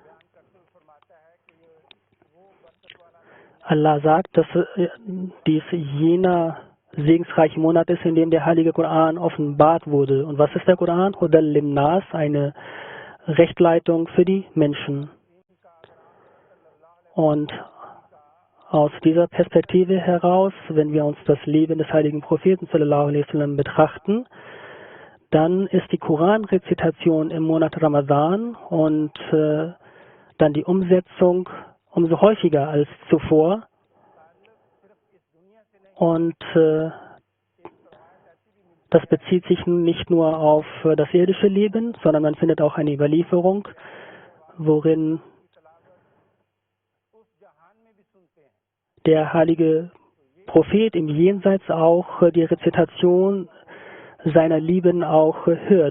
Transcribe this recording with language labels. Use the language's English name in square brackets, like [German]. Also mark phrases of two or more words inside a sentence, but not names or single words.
[German] Allah sagt, dass dies jener segensreiche Monat ist, in dem der heilige Koran offenbart wurde. Und was ist der Koran? [Arabic] هدى للناس, [German] eine Rechtleitung für die Menschen. Und aus dieser Perspektive heraus, wenn wir uns das Leben des heiligen Propheten [Arabic] صلى الله عليه وسلم [German] betrachten, dann ist die Koranrezitation im Monat Ramadan und dann die Umsetzung umso häufiger als zuvor. Und das bezieht sich nicht nur auf das irdische Leben, sondern man findet auch eine Überlieferung, worin der heilige Prophet im Jenseits auch die Rezitation seiner Lieben auch hört.